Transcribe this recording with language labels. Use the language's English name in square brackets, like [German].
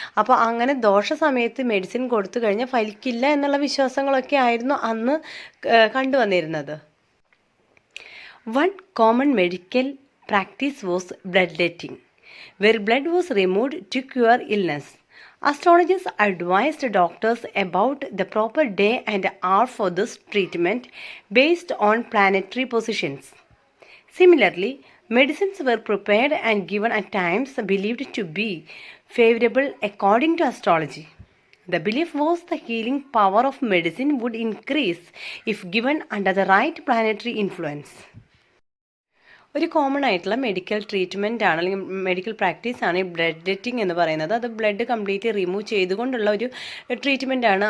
[Malayalam] അപ്പോൾ അങ്ങനെ ദോഷ സമയത്ത് മെഡിസിൻ കൊടുത്തു കഴിഞ്ഞാൽ ഫലിക്കില്ല എന്നുള്ള വിശ്വാസങ്ങളൊക്കെ ആയിരുന്നു അന്ന് കണ്ടുവന്നിരുന്നത്. [English] One common medical practice was bloodletting, where blood was removed to cure illness. Astrologers advised doctors about the proper day and hour for this treatment based on planetary positions. Similarly, medicines were prepared and given at times believed to be favorable according to astrology. The belief was the healing power of medicine would increase if given under the right planetary influence. [Malayalam] ഒരു common ആയിട്ടുള്ള medical treatment ആണ് അല്ലെങ്കിൽ medical പ്രാക്ടീസാണ് ഈ blood letting എന്ന് പറയുന്നത്. അത് blood complete remove ചെയ്തുകൊണ്ടുള്ള ഒരു ട്രീറ്റ്മെൻ്റ് ആണ്.